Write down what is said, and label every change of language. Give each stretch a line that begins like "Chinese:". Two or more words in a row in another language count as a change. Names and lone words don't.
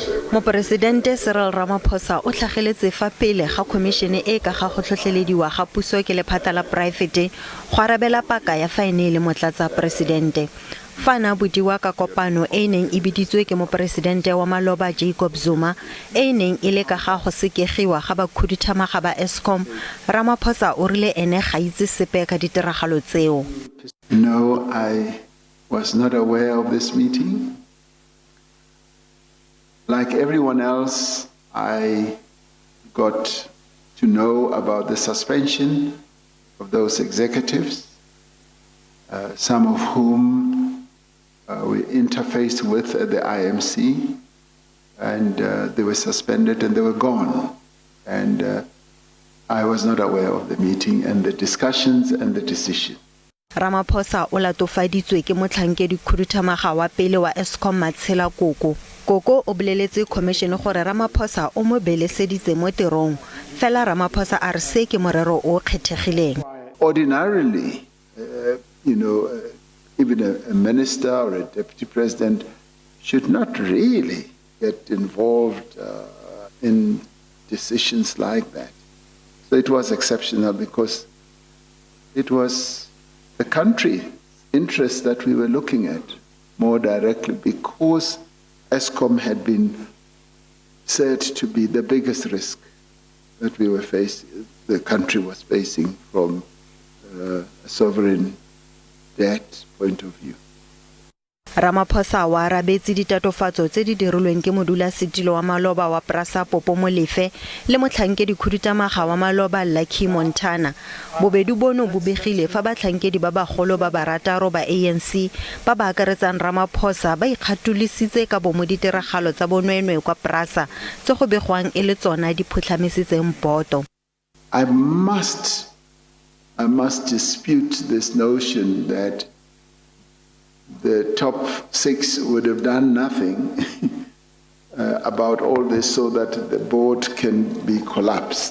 Tswana: Moporesidente Cyril Ramaphosa o tlhageletse fa pele ga khomišene e ka ga go tlhotlhelediwa ga puso ke lephata la poraefete go arabela paka ya faene le motlatsa presidente. Fana bodiwa ka kopano e neng e biditswe ke moporesidente wa maloba Jacob Zuma e neng e le ka ga go sekegiwa ga bakhuduthamaga ba Eskom, Ramaphosa o rile ene ga itse sepe ka ditiragalo tseo.
English: No, I was not aware of this meeting. Like everyone else, I got to know about the suspension of those executives, some of whom we interfaced with at the IMC, and they were suspended and they were gone. And I was not aware of the meeting and the discussions and the decision.
Tswana: Ramaphosa o latofaditswe ke motlhankedi khuduthamaga wa pele wa Eskom Matshela Koko. Koko o boleletse khomišene gore Ramaphosa o mo beleseditse mo tirong. Fela Ramaphosa a re se ke morero o kgethegileng.
English: Ordinarily, even a minister or a deputy president should not really get involved in decisions like that. So it was exceptional because it was the country's interests that we were looking at more directly, because Eskom had been said to be the biggest risk that we were facing, the country was facing from a sovereign debt point of view.
Tswana: Ramaphosa wa arabetse ditatofatso tse di dirilweng ke modulasetilo wa maloba wa Prasa Popo Molefe le motlhankedi khuduthamaga wa maloba Lucky Montana. Bobedu bono bo begile fa batlhankedi ba bagolo ba barataro ba ANC ba ba akaretsang Ramaphosa ba ikgatulisitse ka bo mo ditiragalo tsa bonweenwee kwa Prasa tse go begwang e le tsona di phutlhamisitseng poto.
English: I must dispute this notion that the top six would have done nothing about all this so that the board can be collapsed.